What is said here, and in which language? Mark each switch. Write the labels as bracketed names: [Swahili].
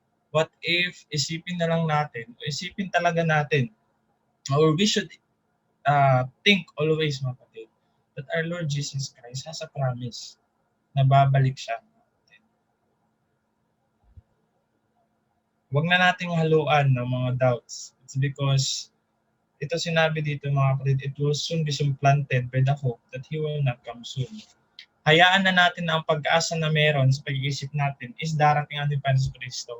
[English] What if [Filipino] isipin na lang natin, o isipin talaga natin, [English] or we should think always [Filipino] mga kapatid, [English] that our Lord Jesus Christ has a promise [Filipino] na babalik siya. Huwag na nating haluan ng mga doubts. [English] It's because [Filipino] ito sinabi dito mga kapatid, [English] it will soon be supplanted by the hope that He will not come soon. [Filipino] hayaan na natin na ang pag-asa na meron sa pag-iisip natin is darating ang Panginoon Kristo.